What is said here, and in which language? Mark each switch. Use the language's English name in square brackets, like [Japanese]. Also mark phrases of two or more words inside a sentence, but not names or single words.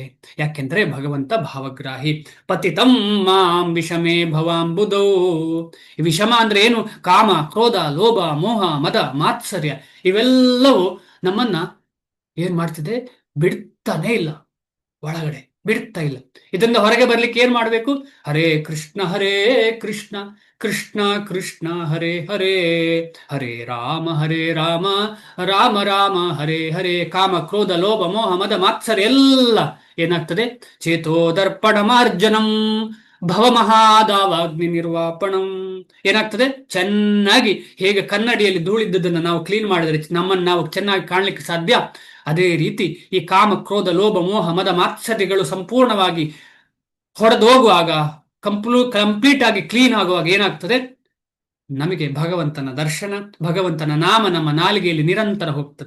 [Kannada] ಯಾಕೆಂದ್ರೆ ಭಗವಂತ ಭಾವಗ್ರಾಹಿ. [Sanskrit] ಪತಿತಂ ಮಾಂ ವಿಷಮೇ ಭವಾಂಬುದೋ. [Kannada] ವಿಷಮ ಅಂದ್ರೆ ಏನು, ಕಾಮ, ಕ್ರೋಧ, ಲೋಭ, ಮೋಹ, ಮದ, ಮಾತ್ಸರ್ಯ ಇವೆಲ್ಲವೂ ನಮ್ಮನ್ನ ಏನ್ ಮಾಡ್ತಿದೆ, ಬಿಡ್ತಾನೆ ಇಲ್ಲ, ಒಳಗಡೆ ಬಿಡ್ತಾ ಇಲ್ಲ. ಇದರಿಂದ ಹೊರಗೆ ಬರ್ಲಿಕ್ಕೆ ಏನ್ ಮಾಡ್ಬೇಕು, [Sanskrit] ಹರೇ ಕೃಷ್ಣ ಕೃಷ್ಣ ಕೃಷ್ಣ ಹರೇ ಹರೇ, ಹರೇ ರಾಮ ರಾಮ ರಾಮ ಹರೇ ಹರೇ. [Kannada] ಕಾಮ, ಕ್ರೋಧ, ಲೋಭ, ಮೋಹ, ಮದ, ಮಾತ್ಸರ್ಯ ಎಲ್ಲ ಏನಾಗ್ತದೆ, [Sanskrit] ಚೇತೋದರ್ಪಣ ಮಾರ್ಜನಂ ಭವಮಹಾದಾವಾಗ್ನಿ ನಿರ್ವಾಪಣಂ. [Kannada] ಏನಾಗ್ತದೆ, ಚೆನ್ನಾಗಿ ಹೇಗೆ ಕನ್ನಡಿಯಲ್ಲಿ ಧೂಳಿದ್ದದನ್ನು ನಾವು ಕ್ಲೀನ್ ಮಾಡಿದರೆ ನಮ್ಮನ್ನು ನಾವು ಚೆನ್ನಾಗಿ ಕಾಣಲಿಕ್ಕೆ ಸಾಧ್ಯ, ಅದೇ ರೀತಿ ಈ ಕಾಮ, ಕ್ರೋಧ, ಲೋಭ, ಮೋಹ, ಮದ, ಮಾತ್ಸರ್ಯಗಳು ಸಂಪೂರ್ಣವಾಗಿ ಹೊಡೆದೋಗುವಾಗ, ಕಂಪ್ಲೀಟ್ ಆಗಿ ಕ್ಲೀನ್ ಆಗುವಾಗ ಏನಾಗ್ತದೆ, ನಮಗೆ ಭಗವಂತನ ದರ್ಶನ, ಭಗವಂತನ ನಾಮ ನಮ್ಮ ನಾಲಿಗೆಯಲ್ಲಿ ನಿರಂತರ ಹೋಗ್ತದೆ.